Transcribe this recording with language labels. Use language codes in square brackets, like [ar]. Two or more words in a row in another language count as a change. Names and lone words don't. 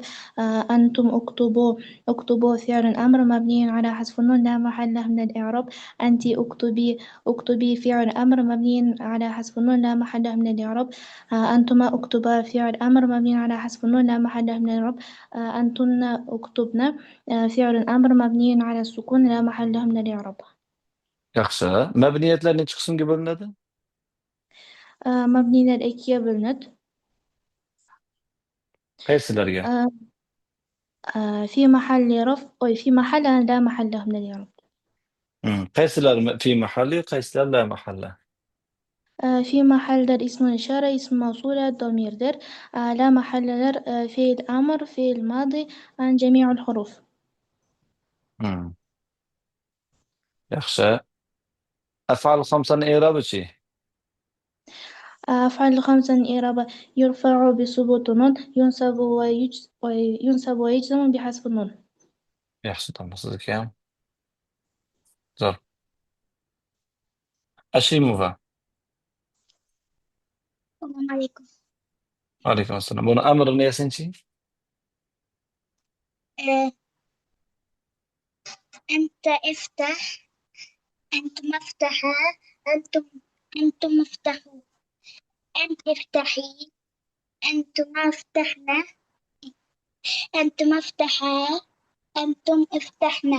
[ar] أنتم اكتبوا، اكتبوا فعل أمر مبني على حذف النون لا محل له من الإعراب. أنت اكتبي، اكتبي فعل أمر مبني على حذف النون لا محل له من الإعراب. أنتما اكتبا فعل أمر مبني على حذف النون لا محل له من الإعراب. أنتن اكتبن فعل أمر مبني على السكون لا محل له من الإعراب. [uz] Yaxshi. Mabniyatlar necha qismga bo'linadi? مبنيlar ikkiga bo'linadi. Qaysilarga? [ar] آه، في محل رفع، في محل لا محل له من الإعراب. [uz] Qaysilari [ar] في محل, [uz] qaysilari [ar] لا محل? في محل در اسم إشارة، اسم موصولة، ضمير در. لا محل در فعل أمر، فعل ماضي، عن جميع الحروف. [uz] Hmm. Yaxshi. Af'al khamsani i'robichi? [ar] أفعل الخمسة إعراب: يرفع بثبوت النون، ينصب ويجزم بحذف النون. [uz] Yaxshi tamam sizga ham. Zo'r. Ashimova. [ar] السلام عليكم. عليكم السلام. [uz] Buni amrini yasinchi? [ar] آه، أنت افتح، أنتم افتحا، أنتم أنتم افتحوا، أنت افتحي، أنتما افتحنا، أنتم افتحا، أنتم افتحنا،